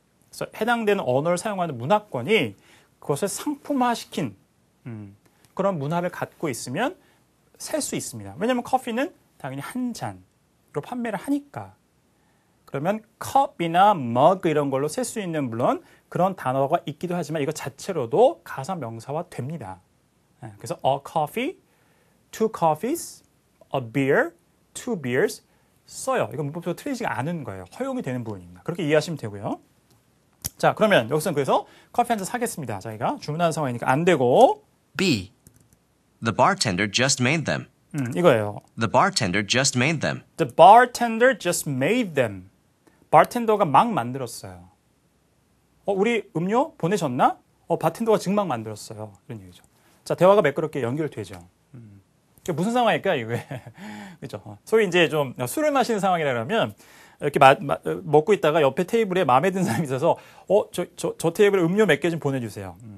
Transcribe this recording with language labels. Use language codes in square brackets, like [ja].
[ko] 그래서 해당되는 언어를 사용하는 문화권이 그것을 상품화시킨 그런 문화를 갖고 있으면 셀 수 있습니다. 왜냐하면 커피는 당연히 한 잔으로 판매를 하니까. 그러면 컵이나 머그 이런 걸로 셀 수 있는 물론 그런 단어가 있기도 하지만 이거 자체로도 가사 명사화 됩니다. 그래서 [en] a coffee, two coffees, a beer, two beers [ko] 써요. 이건 문법적으로 틀리지가 않은 거예요. 허용이 되는 부분입니다. 그렇게 이해하시면 되고요. 자, 그러면 여기서는 그래서 커피 한 잔 사겠습니다. 자기가 주문하는 상황이니까 안 되고 [en] B. The bartender just made them. 이거예요. The bartender just made them. The bartender just made them. [ko] 바텐더가 막 만들었어요. 우리 음료 보내셨나? 바텐더가 지금 막 만들었어요. 이런 얘기죠. 자, 대화가 매끄럽게 연결되죠. 무슨 상황일까, 이게? 그죠? 소위 이제 좀 술을 마시는 상황이라 그러면, 이렇게 먹고 있다가 옆에 테이블에 마음에 드는 사람이 있어서 저 테이블에 음료 몇 개 좀 보내주세요.